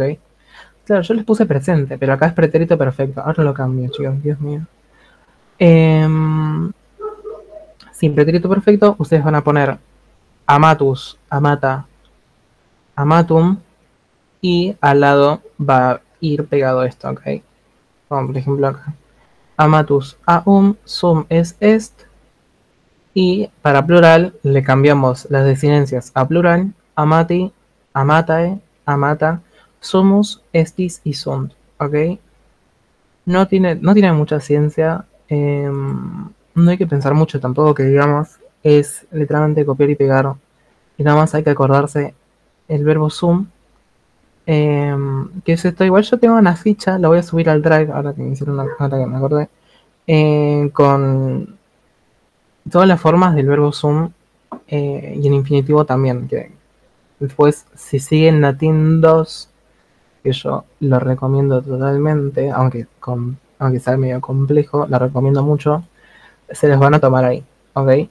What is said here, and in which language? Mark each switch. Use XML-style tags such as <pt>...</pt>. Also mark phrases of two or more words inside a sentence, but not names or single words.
<es>Claro, yo les puse presente, pero acá es pretérito perfecto, ahora lo cambio, chicos, Dios mío. sin pretérito perfecto, ustedes van a poner</es> <la>amatus, amata, amatum,</la> <es>y al lado va a ir pegado esto, ¿ok? Como por ejemplo acá.</es> <la>Amatus aum, sum es est,</la> <es>y para plural le cambiamos las desinencias a plural,</es> <la>amati, amatae, amata, sumus, estis y sunt, ¿ok?</la> <es>No tiene mucha ciencia, no hay que pensar mucho tampoco, que digamos, es literalmente copiar y pegar, y nada más hay que acordarse el verbo sum, que es esto. Igual yo tengo una ficha, la voy a subir al Drive, ahora que me hicieron ahora que me acordé, con todas las formas del verbo sum, y en infinitivo también, que después si siguen Latin 2, que yo lo recomiendo totalmente, aunque sea medio complejo, la recomiendo mucho, se les van a tomar ahí, ¿ok?</es>